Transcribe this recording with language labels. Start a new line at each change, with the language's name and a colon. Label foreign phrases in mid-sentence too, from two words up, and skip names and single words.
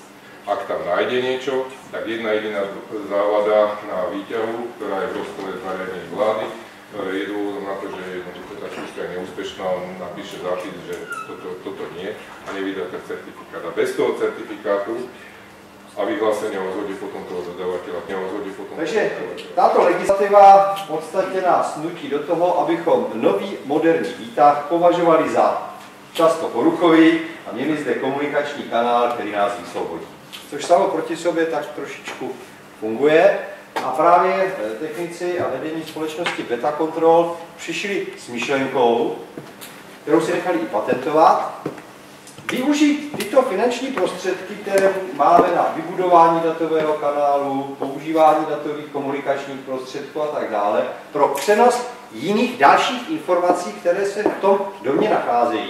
Slovak: Ak tam nájde niečo, tak jedna jediná závada na výťahu, ktorá je v rozpore s nariadením vlády, je dôvodom na to, že tá skúška je neúspešná, on napíše zápis, že toto nie a nevydá ten certifikát. A bez toho certifikátu a vyhlásenia o zhode potom toho dodávateľa.
Czech: Takže táto legislativa v podstatě nás nutí do toho, abychom nový moderní výtah považovali za často poruchový a měli zde komunikační kanál, který nás vysvobodí. Což samo proti sobě tak trošičku funguje. A právě technici a vedení společnosti Beta Control přišli s myšlenkou, kterou si nechali i patentovat, využít tyto finanční prostředky, které máme na vybudování datového kanálu, používání datových komunikačních prostředků a tak dále, pro přenos jiných dalších informací, které se v tom domě nacházejí.